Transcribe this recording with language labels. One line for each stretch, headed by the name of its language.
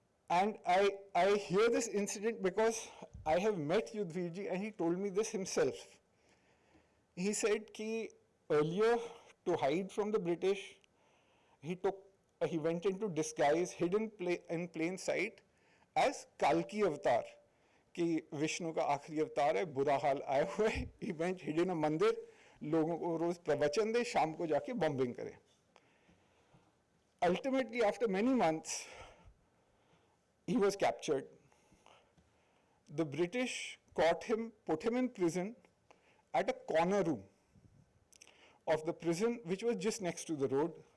English: And I hear this incident because I have met Yudhvir ji and he told me this himself. He said that earlier, to hide from the British, he went into disguise, hidden in plain sight, as Kalki avatar.
Hindi: कि विष्णु का आखिरी अवतार है, बुरा हाल आया हुआ है.
English: He went hid in a
Hindi: मंदिर, लोगों को रोज प्रवचन दे, शाम को जाके बॉम्बिंग करे.
English: Ultimately, after many months, he was captured. The British caught him, put him in prison at a corner room of the prison, which was just next to the road.